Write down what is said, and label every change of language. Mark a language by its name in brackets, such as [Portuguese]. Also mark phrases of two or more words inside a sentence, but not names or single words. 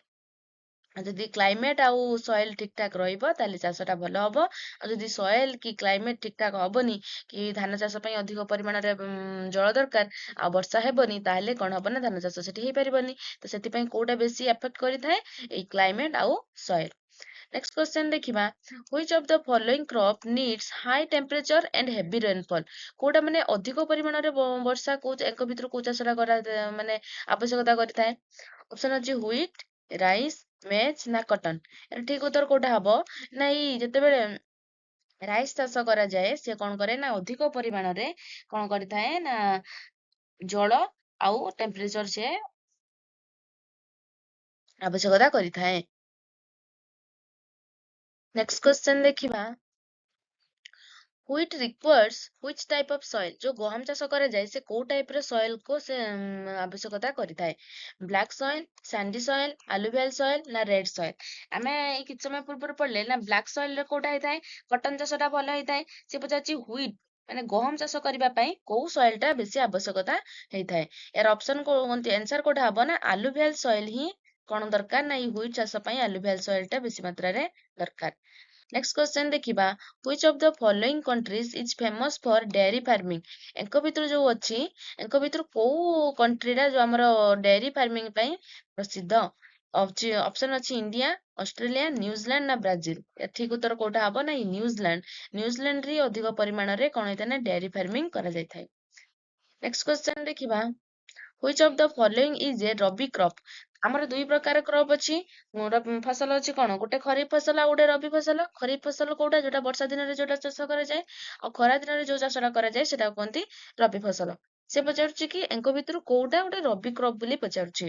[Odia] ଆଉ ଯଦି କ୍ଲାଇମେଟ ଆଉ ସଏଲ ଠିକ ଠାକ ରହିବ ତାହେଲେ ଚାଷଟା ଭଲ ହବ। ଆଉ ଯଦି ସଏଲ କି କ୍ଲାଇମେଟ ଠିକ ଠାକ ହବନି, କି ଧାନ ଚାଷ ପାଇଁ ଅଧିକ ପରିମାଣରେ ଜଳ ଦରକାର ଆଉ ବର୍ଷା ହେବନି, ତାହେଲେ କଣ ହବ ନା ଧାନ ଚାଷ ସେଠି ହେଇପାରିବନି। ତ ସେଥିପାଇଁ କୋଉଟା ବେଶୀ ଆଫେକ୍ଟ କରିଥାଏ? ଏଇ କ୍ଲାଇମେଟ ଆଉ ସଏଲ। [English] next question [Odia] ଦେଖିବା, [English] which of the following crop needs high temperature and heavy rainfall। [Odia] କୋଉଟା ମାନେ ଅଧିକ ପରିମାଣରେ ବର୍ଷା କୋଉ ଏକ ଭିତରୁ କୋଉ ଚାଷଟା ମାନେ ଆବଶ୍ୟକତା କରିଥାଏ? [English] ଅପସନ ଅଛି wheat, rice, maize ନା କଟନ। [Odia] ଏର ଠିକ ଉତ୍ତର କୋଉଟା ହବ? ନା ଏଇ ଯେତେବେଳେ ରାଇସ୍ ଚାଷ କରାଯାଏ ସେ କଣ କରେ ନା ଅଧିକ ପରିମାଣରେ କଣ କରିଥାଏ ନା ଜଳ ଆଉ ଟେମ୍ପରେଚର ସେ ଆବଶ୍ୟକତା କରିଥାଏ। [English] next question [Odia] ଦେଖିବା, [English] Wheat requires which type of soil। [Odia] ଯୋଉ ଗହମ ଚାଷ କରାଯାଏ ସେ କୋଉ ଟାଇପ ର ସଏଲ କୁ ସେ ଆବଶ୍ୟକତା କରିଥାଏ? [English] black soil, sandy soil, alluvial soil ନା red soil. [Odia] ଆମେ ଏଇ କିଛି ସମୟ ପୂର୍ବରୁ ପଢିଲେ ନା [English] black soil [Odia] ରେ କୋଉଟା ହେଇଥାଏ? କଟନ ଚାଷ ଟା ଭଲ ହେଇଥାଏ। ସେ ପଚାରୁଛି ହ୍ୱିଟ ମାନେ ଗହମ ଚାଷ କରିବା ପାଇଁ କୋଉ ସଏଲ ଟା ବେଶୀ ଆବଶ୍ୟକତା ହେଇଥାଏ? ଏର [English] option answer [Odia] କୋଉଟା ହବ? ନା [English] alluvial soil [Odia] ହିଁ କଣ ଦରକାର ନା ଏଇ ହ୍ୱିଟ ଚାଷ ପାଇଁ [English] alluvial soil [Odia] ଟା ବେଶୀ ମାତ୍ରାରେ ଦରକାର। [English] next question [Odia] ଦେଖିବା, [English] which of the following countries is famous for dairy farming। [Odia] ଏଙ୍କ ଭିତରୁ ଯୋଉ ଅଛି, ଏଙ୍କ ଭିତରୁ କୋଉ କଣ୍ଟ୍ରିଟା ଯୋଉ ଆମର [English] dairy farming [Odia] ପାଇଁ ପ୍ରସିଦ୍ଧ? ଅପସନ ଅଛି ଇଣ୍ଡିଆ, ଅଷ୍ଟ୍ରେଲିଆ, ନ୍ୟୁଜିଲାଣ୍ଡ ନା ବ୍ରାଜିଲ। ଠିକ ଉତ୍ତର କୋଉଟା ହବ? ନା ନ୍ୟୁଜିଲାଣ୍ଡ। ନ୍ୟୁଜିଲାଣ୍ଡ ରେ ଅଧିକ ପରିମାଣରେ କଣ ହେଇଥାଏ ନା [English] dairy farming [Odia] କରାଯାଇଥାଏ। [English] next question [Odia] ଦେଖିବା, [English] which of the following is a ରବି crop। [Odia] ଆମର ଦୁଇ ପ୍ରକାର କ୍ରପ ଅଛି, ଫସଲ ଅଛି କଣ? ଗୋଟେ ଖରିଫ ଫସଲ ଆଉ ଗୋଟେ ରବି ଫସଲ। ଖରିଫ ଫସଲ କୋଉଟା? ଯୋଉଟା ବର୍ଷା ଦିନରେ ଯୋଉଟା ଚାଷ କରାଯାଏ, ଆଉ ଖରା ଦିନରେ ଯୋଉ ଚାଷଟା କରାଯାଏ ସେଟା କୁହନ୍ତି ରବି ଫସଲ। ସେ ପଚାରୁଛି କି ଏଙ୍କ ଭିତରୁ କୋଉଟା ଗୋଟେ ରବି କ୍ରପ ବୋଲି ପଚାରୁଛି।